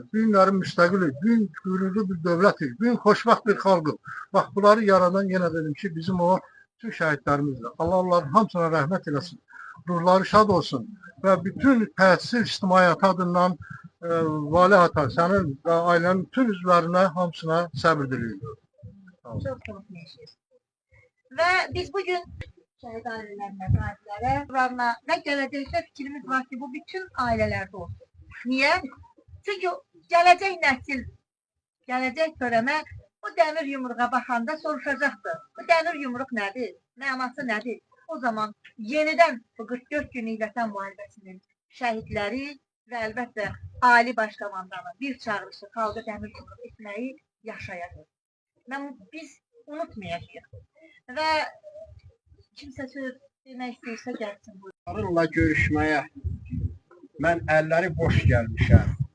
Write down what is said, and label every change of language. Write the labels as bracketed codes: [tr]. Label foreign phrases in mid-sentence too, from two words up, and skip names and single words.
[az] Bu günlərim müstəqiliz. Bu gün qürurlu bir dövlətik. Bu gün xoşbəxt bir xalqıq. Bax, bunları yaradan yenə dedim ki, bizim o bütün şəhidlərimizdir. Allah onların hamısına rəhmət eləsin. Ruhları şad olsun. Və bütün təsir ictimaiyyəti adından Vali Ata, sənin və ailənin bütün üzvlərinə hamısına səbir diliyorum. [tr] Çok konuşmayacağız. Ve biz bugün şehit ailelerine, gazilerine ve gelecekte fikrimiz var ki bu bütün ailelerde olsun. Niye? Çünkü gelecek nesil, gelecek töreme o demir yumruğa bakanda soruşacaktır. Bu demir yumruk nedir? [az] Mənası nedir? O zaman yeniden bu 44 günlük vətən müharibəsinin şəhidləri ve elbette Ali Başkomandanın bir çağrışı xalqa demir yumruq etməyi yaşayacaq. Biz unutmayacağıq. Və kimsə söz demək istəyirsə gəlsin. Onlarla görüşməyə mən əlləri boş gəlmişəm.